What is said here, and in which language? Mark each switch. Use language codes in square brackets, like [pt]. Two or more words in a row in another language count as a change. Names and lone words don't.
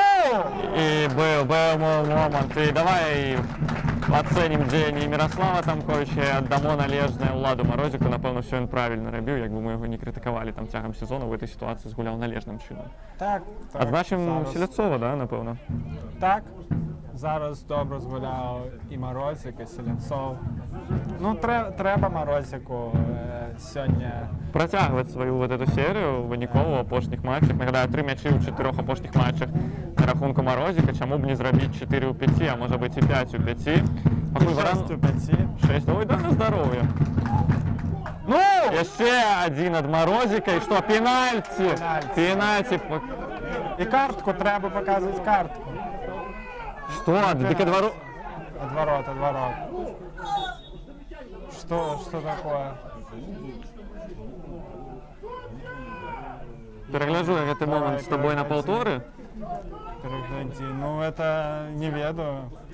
[be] І быў момант, і давай ацэнім дзеянні Міраслава Тамковіча і аддамо належнае ўладу Марозіку. Напэўна, ўсё ён правільна рабіў, як бы мы яго не крытыкавалі там цягам сезона, у гэтай сітуацыі згуляў належным чынам. Так. Адзначым Селяцова, да, напэўна? Так. [uk] зараз добре згуляв і Морозик, і Селенцов. Ну, треба Морозику сьогодні. [be] Працягваць сваю [ru] вот эту [be] серію выніков у апошніх матчах. Нагадаю, 3 мячы ў 4 апошніх матчах на рахунку Морозіка. Чаму б не зрабіць 4 ў 5, а можа быць і 5 у 5. Пакуль 6 у 5. 6. Ой, да на здароўе. Ну! Яшчэ адзін ад Морозіка. І што, пенальці? Пенальці. [uk] І картку, треба показувати картку. [be] Што? Дык адварот. [ru] Отворот. Что такое? [be] Перагляджу я гэты момант з табой на паўторы. [ru] Перегляди. Ну, это не ведаю.